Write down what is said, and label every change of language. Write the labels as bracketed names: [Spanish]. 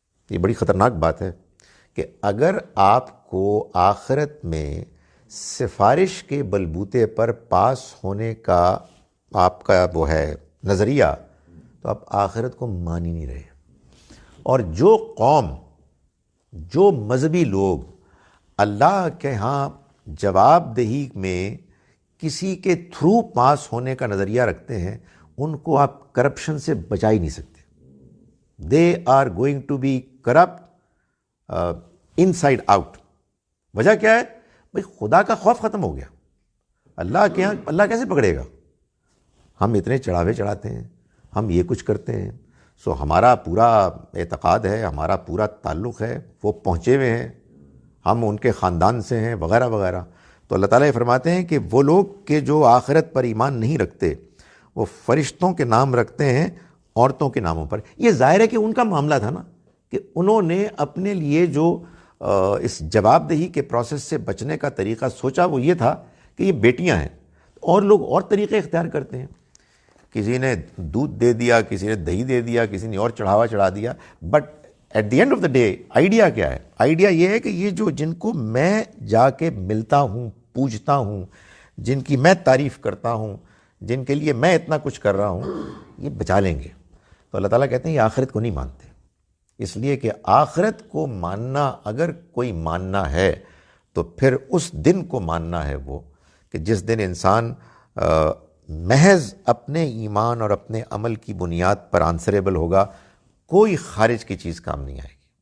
[Urdu] یہ بڑی خطرناک بات ہے کہ اگر آپ کو آخرت میں سفارش کے بلبوتے پر پاس ہونے کا آپ کا وہ ہے نظریہ، تو آپ آخرت کو مان ہی نہیں رہے. اور جو قوم، جو مذہبی لوگ اللہ کے ہاں جواب دہی میں کسی کے تھرو پاس ہونے کا نظریہ رکھتے ہیں، ان کو آپ کرپشن سے بچا ہی نہیں سکتے. [English] They are going to be corrupt inside out. [Urdu] وجہ کیا ہے؟ بھائی خدا کا خوف ختم ہو گیا. اللہ کے یہاں اللہ کیسے پکڑے گا؟ ہم اتنے چڑھاوے چڑھاتے ہیں، ہم یہ کچھ کرتے ہیں، سو ہمارا پورا اعتقاد ہے، ہمارا پورا تعلق ہے، وہ پہنچے ہوئے ہیں، ہم ان کے خاندان سے ہیں، وغیرہ وغیرہ. تو اللہ تعالیٰ یہ فرماتے ہیں کہ وہ لوگ کہ جو آخرت پر ایمان نہیں رکھتے وہ فرشتوں کے نام رکھتے ہیں عورتوں کے ناموں پر. یہ ظاہر ہے کہ ان کا معاملہ تھا نا، کہ انہوں نے اپنے لیے جو اس جواب دہی کے پروسیس سے بچنے کا طریقہ سوچا وہ یہ تھا کہ یہ بیٹیاں ہیں، اور لوگ اور طریقے اختیار کرتے ہیں. کسی نے دودھ دے دیا، کسی نے دہی دے دیا، کسی نے اور چڑھاوا چڑھا دیا. [English] but at the end of the day [Urdu] idea کیا ہے؟ آئیڈیا یہ ہے کہ یہ جن کو میں جا کے ملتا ہوں، پوجتا ہوں، جن کی میں تعریف کرتا ہوں، جن کے لیے میں اتنا کچھ کر رہا ہوں، یہ بچا لیں گے. تو اللہ تعالیٰ کہتے ہیں یہ آخرت کو نہیں مانتے، اس لیے کہ آخرت کو ماننا اگر کوئی ماننا ہے تو پھر اس دن کو ماننا ہے، وہ کہ جس دن انسان محض اپنے ایمان اور اپنے عمل کی بنیاد پر آنسریبل ہوگا، کوئی خارج کی چیز کام نہیں آئے گی.